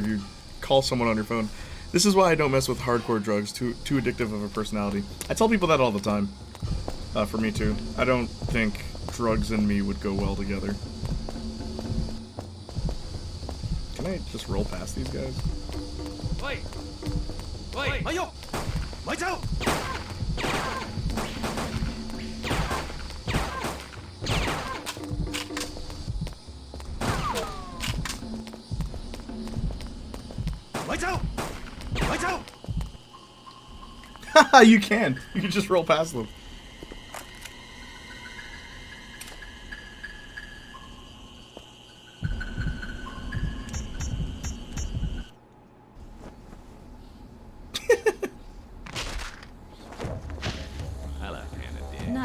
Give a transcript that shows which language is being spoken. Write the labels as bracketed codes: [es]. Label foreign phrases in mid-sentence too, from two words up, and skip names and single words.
[en] You call someone on your phone. This is why I don't mess with hardcore drugs. Too addictive of a personality. I tell people that all the time. For me too. I don't think drugs and me would go well together. Can I just roll past these guys? Wait! Wait! [yue] 咪喐！咪走！咪走！咪走！ [en] Haha, you can. You can just roll past them. Hello, Hannah, dear.